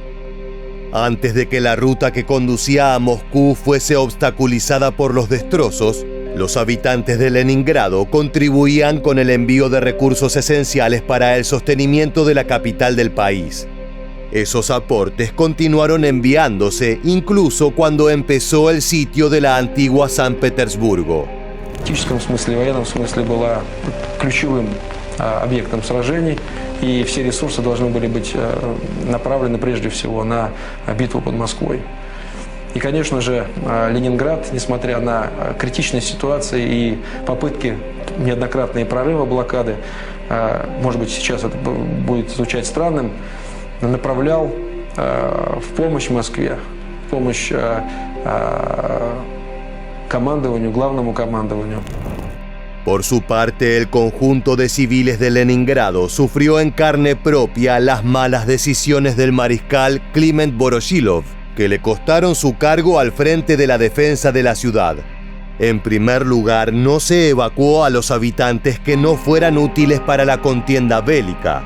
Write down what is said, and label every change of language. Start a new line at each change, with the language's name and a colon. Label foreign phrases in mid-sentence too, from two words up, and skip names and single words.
Spanish: Antes de que la ruta que conducía a Moscú fuese obstaculizada por los destrozos, los habitantes de Leningrado contribuían con el envío de recursos esenciales para el sostenimiento de la capital del país. Esos aportes continuaron enviándose incluso cuando empezó el sitio de la antigua San Petersburgo.
Russian: В тактическом смысле, в военном смысле была ключевым объектом сражений, и все ресурсы должны были быть направлены прежде всего на битву под Москвой. И, конечно же, Ленинград, несмотря на критичность ситуации и попытки неоднократные прорыва блокады, может быть, сейчас это будет звучать странным, направлял в помощь Москве, в помощь командованию, главному командованию.
Spanish: Por su parte, el conjunto de civiles de Leningrado sufrió en carne propia las malas decisiones del mariscal Kliment Voroshilov, que le costaron su cargo al frente de la defensa de la ciudad. En primer lugar, no se evacuó a los habitantes que no fueran útiles para la contienda bélica.